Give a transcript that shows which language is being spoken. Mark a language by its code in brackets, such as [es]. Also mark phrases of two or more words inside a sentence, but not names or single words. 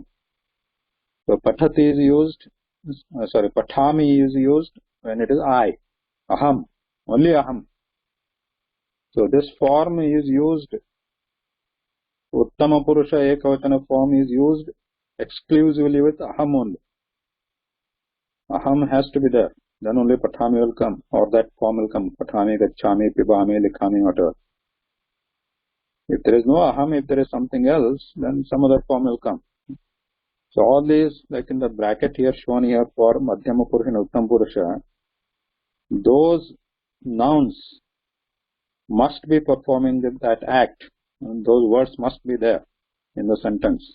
[en] So pathati is used, pathami is used when it is I, aham, only aham. So this form is used, [sa] Uttama Purusha Ekavachana [en] form is used exclusively with aham only. Aham has to be there, then only pathami will come, or that form will come, [sa] pathami, gacchami, pibami, likhami, [en] whatever. If there is no aham, if there is something else, then some other form will come. So all these, like in the bracket here shown here for [sa] Madhyama Purusha [en] and [sa] Uttam Purusha, [en] those nouns must be performing that act, and those words must be there in the sentence.